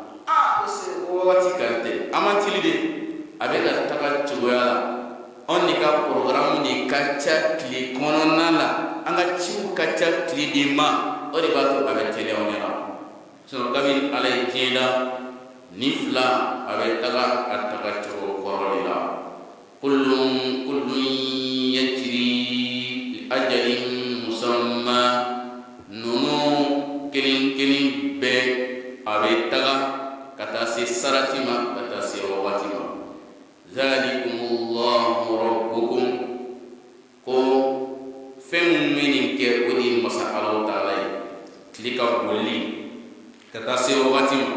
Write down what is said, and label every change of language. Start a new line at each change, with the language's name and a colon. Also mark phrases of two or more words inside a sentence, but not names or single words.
Bambara: o wagati kan tɛ an man tili de a bɛ ka taga cogoya la anw de ka programme de ka ca tile kɔnɔna la an ka ciw ka ca tile de ma o de b'a to a bɛ teliya aw ɲɛna sinon kabini ala ye diɲɛ da ni fila a bɛ taga a taga cogo kɔrɔ de la
Arabic: كل يجري لأجل مسمى
Bambara: nunu kelen bɛɛ a bɛ taga ka taa se sarati ma ka taa se wagati ma
Arabic: ذلكم الله ربكم
Bambara: ko fɛn minnu bɛ nin kɛ o de ye masa Alahu Taala ye tile ka boli ka taa se wagati ma